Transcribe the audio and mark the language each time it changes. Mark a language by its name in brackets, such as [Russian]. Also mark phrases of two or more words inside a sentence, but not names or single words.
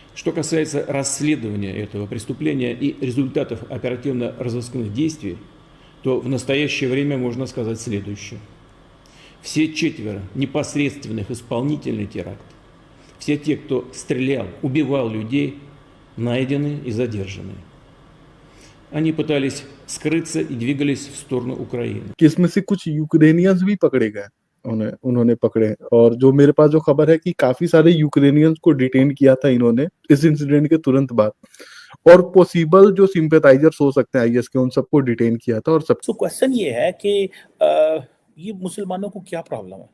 [Russian] Что касается расследования этого преступления и результатов оперативно-розыскных действий, то в настоящее время можно сказать следующее. Все четверо непосредственных исполнителей теракта, все те, кто стрелял, убивал людей, найдены и задержаны. Они пытались скрыться и двигались в сторону Украины. [Hindi] कि इसमें से कुछ यूक्रेनियंस भी पकड़े गए उन्होंने पकड़े। और जो मेरे पास जो खबर है कि काफी सारे यूक्रेनियंस को डिटेन किया था इन्होंने इस इंसिडेंट के तुरंत बाद, और पॉसिबल जो सिंपैथाइजर्स हो सकते हैं आईएस के, उन सबको डिटेन किया था। और सब [English] so question [Hindi] ये है कि ये मुसलमानों को क्या प्रॉब्लम है?